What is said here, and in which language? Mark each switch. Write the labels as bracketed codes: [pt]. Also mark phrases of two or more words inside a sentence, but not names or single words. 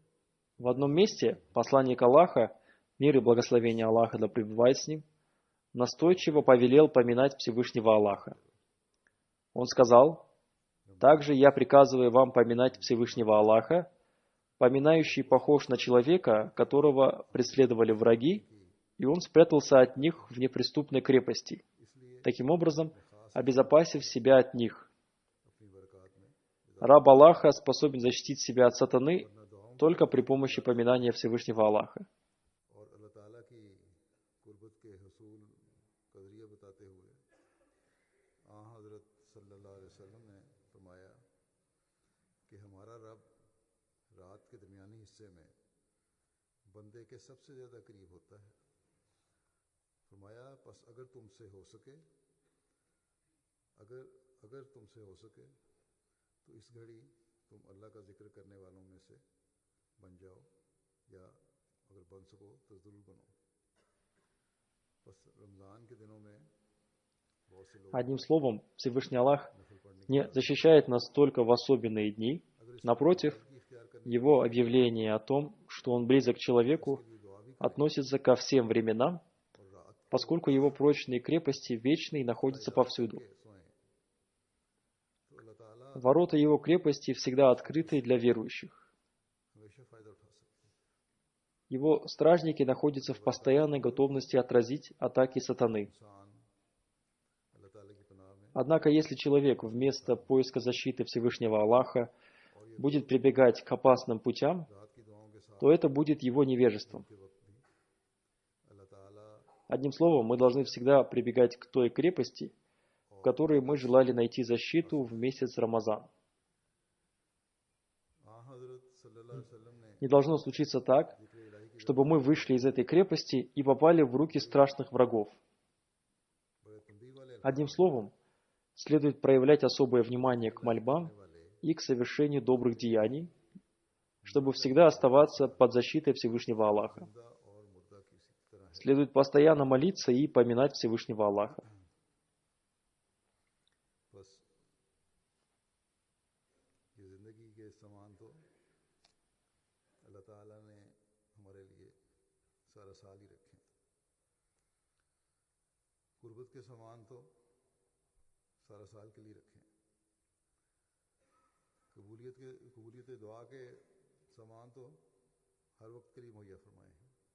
[ru] В одном месте посланник Аллаха, мир и благословение Аллаха да пребывает с ним, настойчиво повелел поминать Всевышнего Аллаха. Он сказал: «Также я приказываю вам поминать Всевышнего Аллаха, поминающий похож на человека, которого преследовали враги, и он спрятался от них в неприступной крепости, таким образом обезопасив себя от них. [ur] اپنی برکات میں [ru] Раб Аллаха способен защитить себя от сатаны только при помощи поминания Всевышнего Аллаха». [ur] اور اللہ تعالیٰ کی قربت کے حصول کا ذریعہ بتاتے ہوئے حضرت [ar] صلى الله عليه وسلم [ur] نے فرمایا کہ ہمارا رب رات کے درمیانی حصے میں بندے کے سب سے زیادہ قریب ہوتا ہے فرمایا بس اگر تم سے ہو سکے اگر اگر تم سے ہو سکے تو اس گھڑی تم اللہ کا ذکر کرنے والوں میں سے بن جاؤ یا اگر بن سکو تو ضرور بنو بس رمضان کے دنوں میں بہت سے لوگ [ru] Одним словом, Всевышний Аллах [ur] نفل پڑھنے کی [ru] не защищает нас только в особенные дни. Напротив, [ur] کی اختیار کرنے [ru] его объявление о том, что он близок к человеку, [ur] کے لیے دعا بھی [ru] относится ко всем временам, [ur] اور رات [ru] поскольку его прочные крепости вечны и находятся повсюду. [ur] کے سوئیں تو اللہ تعالیٰ [ru] Ворота его крепости всегда открыты для верующих. [ur] ہمیشہ فائدہ اٹھا سکتے ہیں [ru] Его стражники находятся в постоянной готовности отразить атаки сатаны. [ur] انسان اللہ تعالیٰ کی پناہ میں [ru] Однако, если человек вместо поиска защиты Всевышнего Аллаха будет прибегать к опасным путям, [ur] رات کی دعاؤں کے ساتھ [ru] то это будет его невежеством. [ur] کے وقت بھی اللہ تعالیٰ [ru] Одним словом, мы должны всегда прибегать к той крепости, в которой мы желали найти защиту в месяц Рамазан. [ur] हज़रत [ar] صلى الله عليه وسلم [ur] ने [ru] Не должно случиться так, [ur] ذکر الٰہی کی [ru] чтобы мы вышли из этой крепости и попали в руки страшных врагов. [ur] بڑے تنبیہ والے [ru] Одним словом, следует проявлять особое внимание к мольбам [ur] वाले [ru] и к совершению добрых деяний, чтобы всегда оставаться под защитой Всевышнего Аллаха. [ur] زندہ اور مردہ کی اسی طرح ہے [ru] Следует постоянно молиться и поминать Всевышнего Аллаха. [ur] بس یہ زندگی کے سامان تو اللہ تعالیٰ نے ہمارے لیے سارا سال ہی رکھے ہیں غربت کے سامان تو سارا سال کے لیے رکھے ہیں قبولیت دعا کے سامان تو ہر وقت کے لیے مہیا فرمائے ہیں